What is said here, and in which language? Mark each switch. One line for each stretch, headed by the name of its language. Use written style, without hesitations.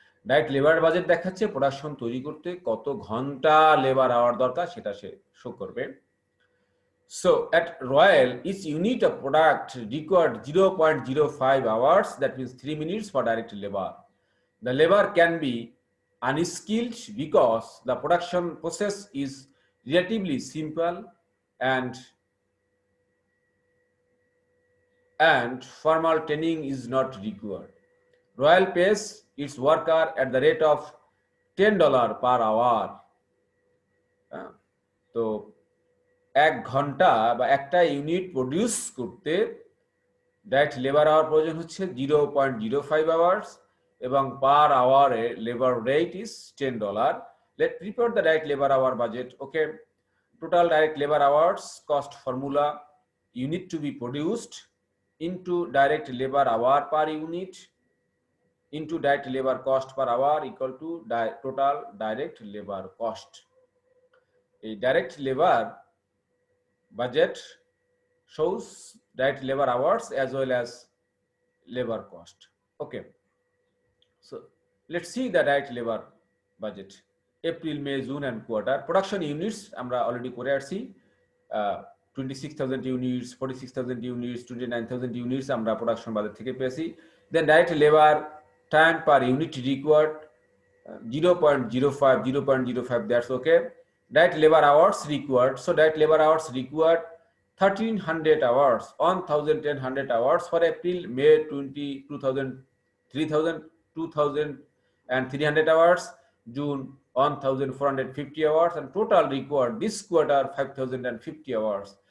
Bangla: Direct labour budget দেখাচ্ছে production তৈরি করতে কত ঘন্টা লেবার আওয়ার দরকার সেটা সে শো করবে।
English: So at Royal, each unit of product required 0.05 hours, that means 3 minutes for direct labor. The labor can be unskilled because the production process is relatively simple and formal training is not required. Royal pays its worker at the rate of $10 per hour.
Bangla: তো 1 ঘন্টা বা একটা unit produce করতে direct labour hour প্রয়োজন হচ্ছে 0.05 hours এবং পার আওয়ারে labour rate is $10.
English: Let's prepare the direct labor hour budget. Okay, total direct labor hours cost formula: unit to be produced into direct labor hour per unit into direct labor cost per hour equal to total direct labor cost. A direct labor budget shows direct labor hours as well as labor cost. Okay, so let's see the direct labor budget. April, May, June and quarter.
Bangla: Production units আমরা already করে আসছি, 26,000 units, 46,000 units, 29,000 units আমরা production বাজার থেকে পেয়েছি।
English: Then direct labor time per unit required 0.05, 0.05, that's okay. Direct labor hours required, so direct labor hours required 1,300 hours, 1,100 hours for April, May 2,000, 3,000, 2,300 hours, June 1,450 hours, and total required this quarter 5,050 hours.